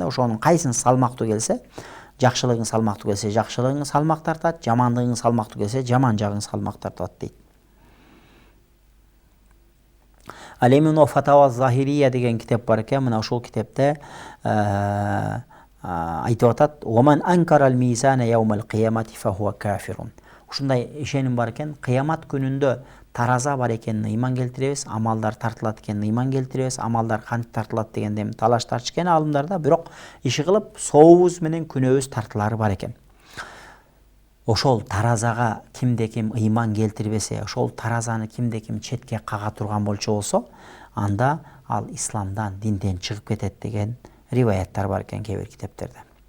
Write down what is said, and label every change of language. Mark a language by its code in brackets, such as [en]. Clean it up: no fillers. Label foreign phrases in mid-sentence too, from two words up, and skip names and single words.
[ky] Ошонун кайсын салмактуу келсе, жакшылыгың салмактуу келсе, жакшылыгың салмак тартат, жамандыгың салмактуу келсе, жаман жагың салмак тартат дейт. Ал эми мына Фатава Захирия деген китеп бар экен. Мына ушул китепте айтып атат: [ar] "ومن أنكر الميزان يوم القيامة فهو كافر." [ky] Ушундай ишеним бар экен, кыямат күнүндө тараза бар экенине ыйман келтиребиз, амалдар тартылат экенине ыйман келтиребиз. Амалдар кантип тартылат дегенде эми талаш тартышкен аалымдарда, бирок иши кылып сообуз менен күнөөбүз тартылары бар экен. Ошол таразага кимде ким ыйман келтирбесе, ошол таразаны кимде ким четке кага турган болчу болсо, анда ал исламдан, динден чыгып кетет деген риваяттар бар экен кээ бир китептерде.